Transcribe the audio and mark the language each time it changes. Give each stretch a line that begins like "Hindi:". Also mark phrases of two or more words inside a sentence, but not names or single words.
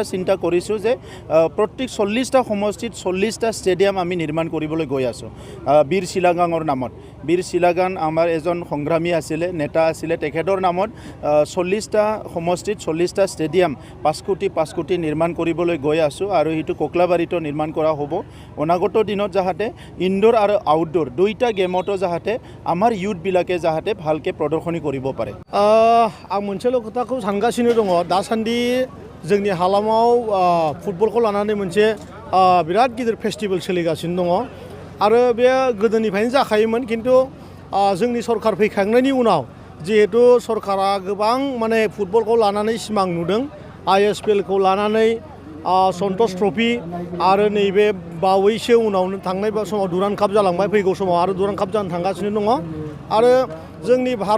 Assamese: চিন্তা কৰিছোঁ যে প্ৰত্যেক 40টা সমষ্টিত 40টা ষ্টেডিয়াম আমি নিৰ্মাণ কৰিবলৈ গৈ আছোঁ বীৰ শিলাগাঙৰ নামত বীৰ শিলাগাং আমাৰ এজন সংগ্ৰামী আছিলে নেতা আছিলে তেখেতৰ নামত 40টা সমষ্টিত 40টা ষ্টেডিয়াম 5 কোটি নিৰ্মাণ কৰিবলৈ গৈ আছোঁ আৰু সেইটো কোকলাবাৰীতো নিৰ্মাণ কৰা হ'ব অনাগত দিনত যাতে ইনডোৰ আৰু আউটডোৰ দুইটা গেমতো যাতে আমাৰ ইউথবিলাকে যাতে ভালকৈ প্ৰদৰ্শনী কৰিব পাৰে
Bodo: आं मोनसेल' खोथाखौ सानगासिनो दङ दासान्दि जोंनि हालामाव फुटबलखौ लानानै मोनसे बिराद गिदिर फेस्टिभेल सोलिगासिनो दङ आरो बे गोदोनिफ्रायनो जाखायोमोन किन्तु जोंनि सरकार फैखांनायनि उनाव जिहेतु सरकारा गोबां माने फुटबलखौ लानानै सिमां नुदों ISPL खौ लानानै सन्तोष ट्रफि आरो नैबे बावैसो उनावनो थांनाय समाव डुरान्ड काप जालांबाय फैगौ समाव आरो डुरान्ड काप जानो थांगासिनो दङ आरो जोंनि